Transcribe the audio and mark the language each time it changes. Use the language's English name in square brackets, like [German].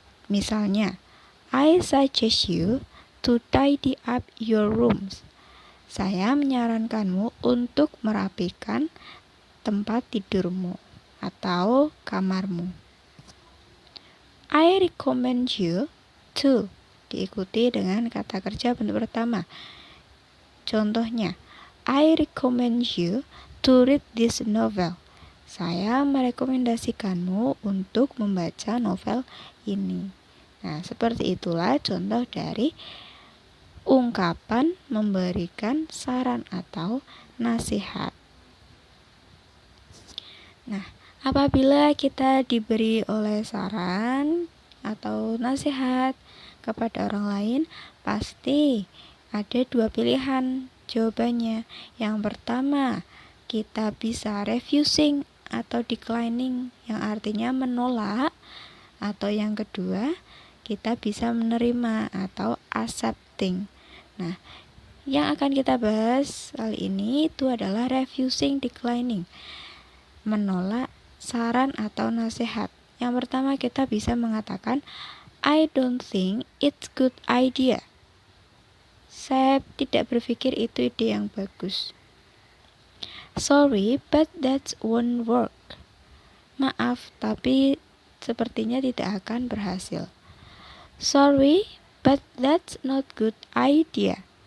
[Indonesian] Misalnya, [English] I suggest you to tidy up your rooms. [Indonesian] Saya menyarankanmu untuk merapikan tempat tidurmu atau kamarmu. [English] I recommend you to. [Indonesian] Diikuti dengan kata kerja bentuk pertama. Contohnya, [English] I recommend you to read this novel. [Indonesian] Saya merekomendasikanmu untuk membaca novel ini. Nah, seperti itulah contoh dari ungkapan memberikan saran atau nasihat. Nah, apabila kita diberi oleh saran atau nasihat kepada orang lain, pasti ada dua pilihan jawabannya. Yang pertama, kita bisa refusing atau declining, yang artinya menolak. Atau yang kedua, kita bisa menerima atau accepting. Nah, yang akan kita bahas kali ini itu adalah refusing, declining, menolak saran atau nasihat. Yang pertama kita bisa mengatakan [English] I don't think it's good idea. [Indonesian] Saya tidak berpikir itu ide yang bagus. [English] Sorry, but that won't work. [Indonesian] Maaf, tapi sepertinya tidak akan berhasil. [English] Sorry, but that's not good idea.